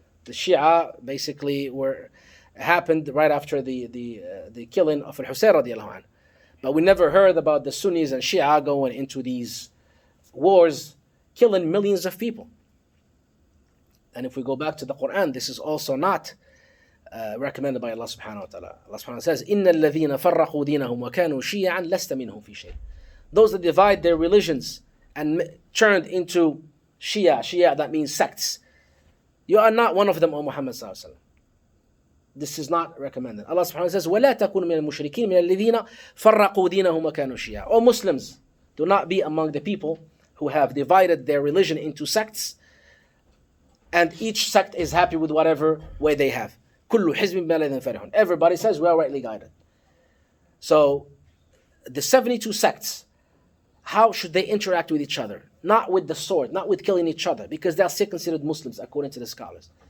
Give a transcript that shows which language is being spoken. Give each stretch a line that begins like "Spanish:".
English: The Shia basically happened right after the killing of al-Husayn radiallahu anhu. But we never heard about the Sunnis and Shia going into these wars, killing millions of people. And if we go back to the Quran, this is also not recommended by Allah subhanahu wa ta'ala. Allah subhanahu wa ta'ala says,
Arabic: إِنَّ الَّذِينَ فَرَّقُوا دِينَهُمْ وَكَانُوا شِيَعًا لَسْتَ مِنْهُمْ فِي شَيْءٍ.
English: Those that divide their religions and turned into Shia, that means sects. You are not one of them, O Muhammad sallallahu alaihi wasallam. This is not recommended. Allah subhanahu wa ta'ala says,
Arabic: وَلَا تَكُونُوا مِنَ الْمُشْرِكِينَ مِنَ الَّذِينَ فَرَّقُوا دِينَهُمْ وَكَانُوا شِيَعًا.
English: O Muslims, do not be among the people who have divided their religion into sects, and each sect is happy with whatever way they have.
Arabic: كُلُّ حِزْبٍ بِمَا لَدَيْهِمْ فَرِحُونَ.
English: Everybody says we are rightly guided. So, the 72 sects, how should they interact with each other? Not with the sword, not with killing each other, because they are still considered Muslims according to the scholars.